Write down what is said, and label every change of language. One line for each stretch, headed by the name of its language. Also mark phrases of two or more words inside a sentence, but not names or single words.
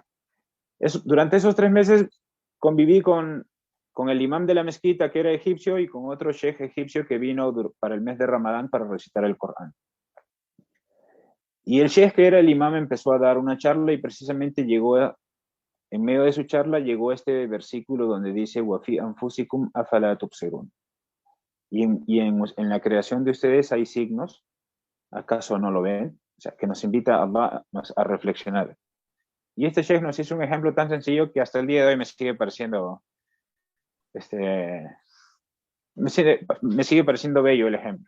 Spanish: Durante esos 3 meses conviví con el imam de la mezquita, que era egipcio, y con otro sheikh egipcio que vino para el mes de Ramadán para recitar el Corán. Y el sheikh, que era el imam, empezó a dar una charla y precisamente en medio de su charla llegó este versículo donde dice
Arabic: وَفِي أَنفُسِكُمْ أَفَلَا تُبْصِرُونَ.
Spanish: En la creación de ustedes hay signos, ¿acaso no lo ven? O sea, que nos invita a Allah a reflexionar. Y este sheikh nos hizo un ejemplo tan sencillo que hasta el día de hoy me sigue pareciendo, me sigue pareciendo bello el ejemplo.